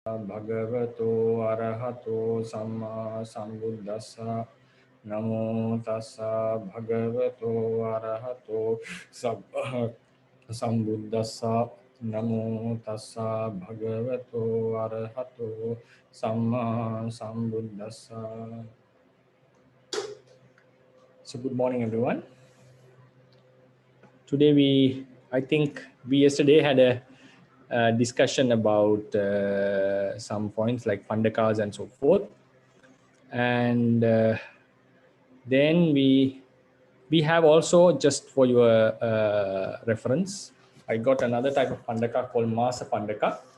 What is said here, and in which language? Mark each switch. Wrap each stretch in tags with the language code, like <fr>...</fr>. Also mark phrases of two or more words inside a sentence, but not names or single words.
<pi>Bhagavato arahato samma sambuddhassa. Namo tassa bhagavato arahato sambuddhassa. Namo tassa bhagavato arahato samma sambuddhassa.</pi> <en>So good morning, everyone. Today I think we yesterday had a discussion about some points like Pandakas and so forth, and then we have also, just for your reference, I got another type of Pandaka called Masa Pandaka.</en>